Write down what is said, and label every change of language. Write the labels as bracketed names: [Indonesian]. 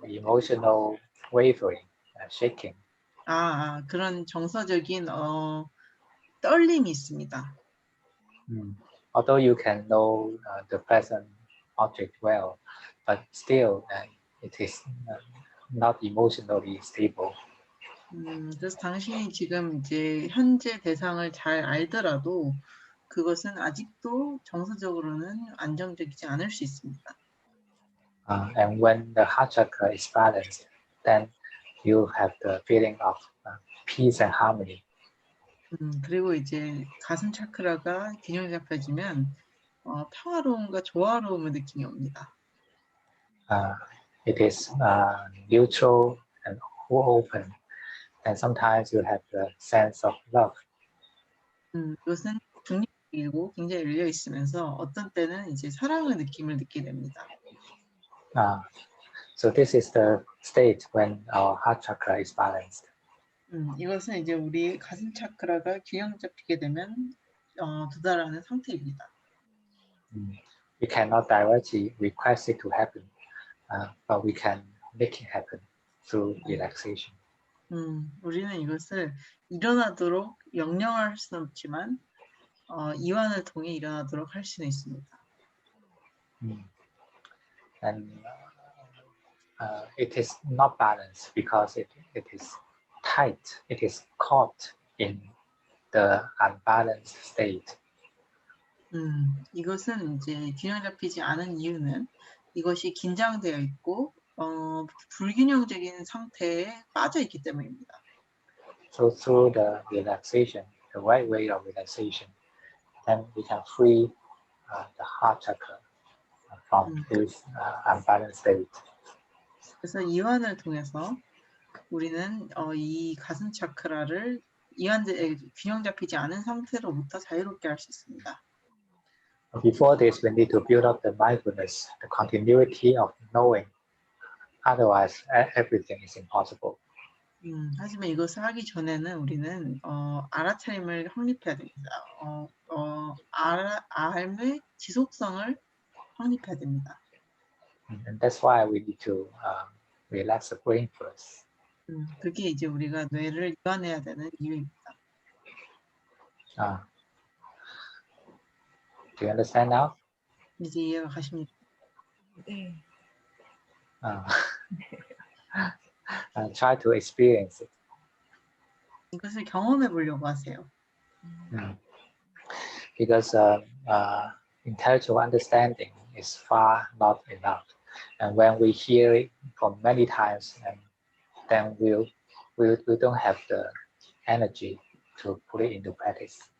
[English] emotional wavering, shaking. [Korean] 그런 정서적인 떨림이 있습니다. [English] Although you can know the present object well, but still it is not emotionally stable. [Korean] 그래서 당신이 지금 이제 현재 대상을 잘 알더라도 그것은 아직도 정서적으로는 안정적이지 않을 수 있습니다. [English] And when the heart chakra is balanced, then you have the feeling of peace and harmony. [Korean] 그리고 이제 가슴 차크라가 균형 잡혀지면 평화로움과 조화로움을 느낌이 옵니다. [English] It is neutral and open, and sometimes you have the sense of love. [Korean] 이것은 중립적이고 굉장히 열려 있으면서 어떤 때는 이제 사랑의 느낌을 느끼게 됩니다. [English] So this is the state when our heart chakra is balanced. [Korean] 이것은 이제 우리 가슴 차크라가 균형 잡히게 되면 도달하는 상태입니다. [English] We cannot directly request it to happen, but we can make it happen through relaxation. [Korean] 우리는 이것을 일어나도록 명령할 수는 없지만 이완을 통해 일어나도록 할 수는 있습니다. [English] And it is not balanced because it is tight. It is caught in the unbalanced state. [Korean] 이것은 이제 균형 잡히지 않은 이유는 이것이 긴장되어 있고 불균형적인 상태에 빠져 있기 때문입니다. [English] So through the relaxation, the right way of relaxation, then we can free the heart chakra from this unbalanced state. [Korean] 그래서 이완을 통해서 우리는 이 가슴 차크라를 균형 잡히지 않은 상태로부터 자유롭게 할 수 있습니다. [English] Before this, we need to build up the mindfulness, the continuity of knowing. Otherwise, everything is impossible. [Korean] 하지만 이것을 하기 전에는 우리는 알아차림을 확립해야 됩니다. 알의 지속성을 확립해야 됩니다. [English] And that's why we need to relax the brain first. [Korean] 그게 이제 우리가 뇌를 이완해야 되는 이유입니다. [English] Do you understand now? [Korean] 이제 이해가 가십니까? 네. [English] Try to experience it. [Korean] 이것을 경험해 보려고 하세요. [English] Because intellectual understanding is far not enough. And when we hear it from many times, and then we don't have the energy to put it into practice.